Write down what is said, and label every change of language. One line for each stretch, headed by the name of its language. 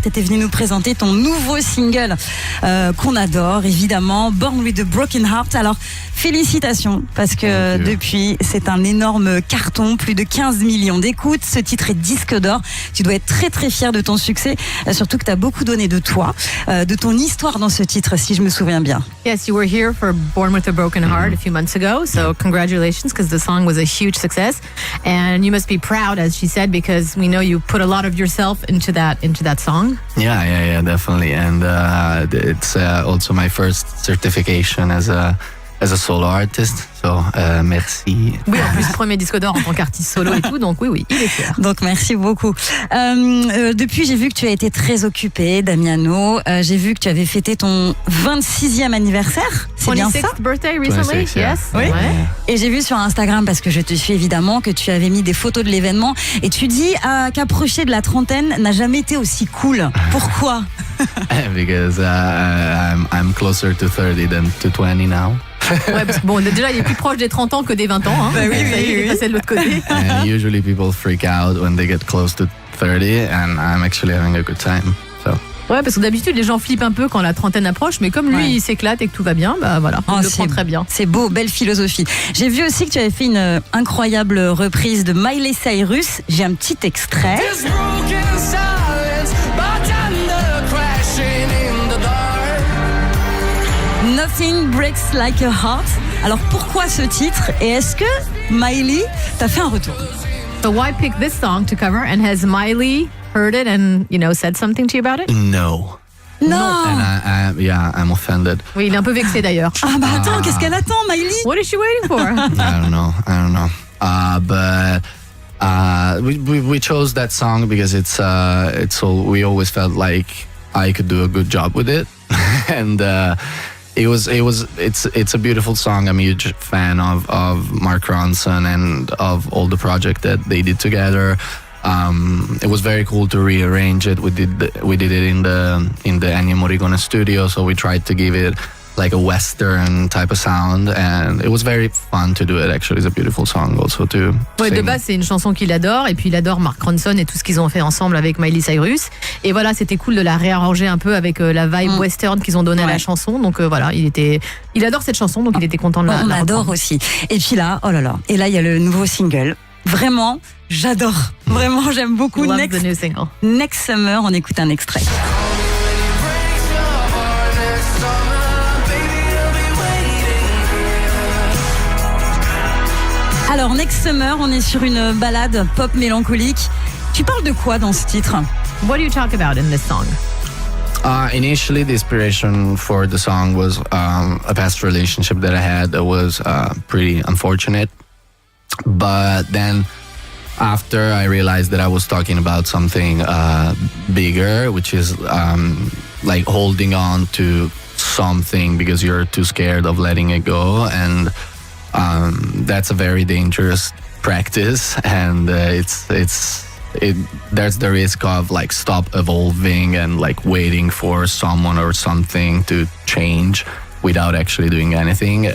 French: T'étais venu nous présenter ton nouveau single qu'on adore, évidemment, Born with a Broken Heart. Alors, félicitations, parce que depuis, c'est un énorme carton, plus de 15 millions d'écoutes. Ce titre est disque d'or. Tu dois être très très fier de ton succès, surtout que t'as beaucoup donné de toi, de ton histoire dans ce titre, si je me souviens bien.
English: Yes, you were here for Born with a Broken Heart a few months ago, so congratulations, because the song was a huge success. And you must be proud, as she said, because we know you put a lot of yourself into that song. Yeah, definitely. And it's also my first certification as a solo artist.
French: So, merci. Oui, en plus, premier disque d'or en tant qu'artiste solo et tout, donc oui, il est fier. Donc, merci beaucoup. Depuis, j'ai vu que tu as été très occupé, Damiano. J'ai vu que tu avais fêté ton 26e anniversaire. C'est bien ça?
English: 26th birthday recently, 26, yeah. yes.
French: Oui. Ouais. Et j'ai vu sur Instagram, parce que je te suis évidemment, que tu avais mis des photos de l'événement. Et tu dis qu'approcher de la trentaine n'a jamais été aussi cool. Pourquoi?
English: Because I'm closer to 30 than to 20 now.
French: Ouais, parce que bon, déjà, il est plus proche des 30 ans que des 20 ans. Hein. Bah oui, Ça y est, il est passé de l'autre côté.
English: And usually people freak out when they get close to 30, and I'm actually having a good time. So.
French: Ouais, parce que d'habitude, les gens flippent un peu quand la trentaine approche, mais comme lui, il s'éclate et que tout va bien, bah voilà, on le prend très bien. C'est beau, belle philosophie. J'ai vu aussi que tu avais fait une incroyable reprise de Miley Cyrus. J'ai un petit extrait. Nothing Breaks Like a Heart. Alors pourquoi ce titre? Et est-ce que Miley t'a fait un retour?
English: So why pick this song to cover? And has Miley heard it and, said something to you about it? No.
French: Non.
English: And I'm offended.
French: Oui, il est un peu vexé d'ailleurs. Ah bah attends, qu'est-ce qu'elle attend, Miley?
English: What is she waiting for? I don't know. But we chose that song because we always felt like I could do a good job with it, and it's a beautiful song. I'm a huge fan of Mark Ronson and of all the project that they did together. It was very cool to rearrange it. We did it in the Ennio Morricone studio, so we tried to give it like a Western type of sound, and it was very fun to do it. Actually, it's a beautiful song also to
French: Ouais,
English: sing.
French: de base, c'est une chanson qu'il adore, et puis il adore Mark Ronson et tout ce qu'ils ont fait ensemble avec Miley Cyrus. Et voilà, c'était cool de la réarranger un peu avec la vibe western qu'ils ont donné à la chanson. Donc voilà, il adore cette chanson, donc il était content de la On adore reprendre. aussi. Et puis là, oh là là. Et là, il y a le nouveau single. Vraiment, j'adore. Vraiment, j'aime beaucoup.
English: Love the new single.
French: Next Summer, on écoute un extrait. Alors, Next Summer, on est sur une ballade pop mélancolique. Tu parles de quoi dans ce titre?
English: What do you talk about in this song? Initially, the inspiration for the song was a past relationship that I had that was pretty unfortunate. But then, after I realized that I was talking about something bigger, which is like holding on to something because you're too scared of letting it go, and that's a very dangerous practice, and there's the risk of like stop evolving and like waiting for someone or something to change without actually doing anything.